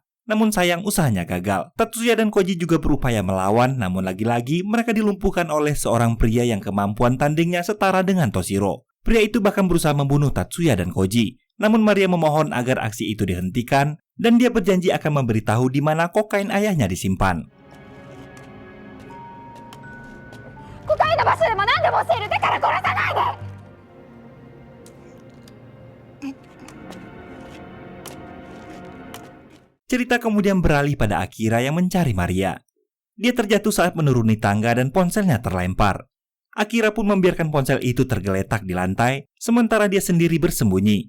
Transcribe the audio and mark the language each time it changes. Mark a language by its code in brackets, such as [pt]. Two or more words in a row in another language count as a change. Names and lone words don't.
[id] Namun sayang, usahanya gagal. Tatsuya dan Koji juga berupaya melawan, namun lagi-lagi mereka dilumpuhkan oleh seorang pria yang kemampuan tandingnya setara dengan Toshiro. Pria itu bahkan berusaha membunuh Tatsuya dan Koji. Namun Maria memohon agar aksi itu dihentikan, dan dia berjanji akan memberitahu di mana kokain ayahnya disimpan. [ja] コカインの場所でも何でも教える。だから殺さないで。 [id] Cerita kemudian beralih pada Akira yang mencari Maria. Dia terjatuh saat menuruni tangga dan ponselnya terlempar. Akira pun membiarkan ponsel itu tergeletak di lantai, sementara dia sendiri bersembunyi.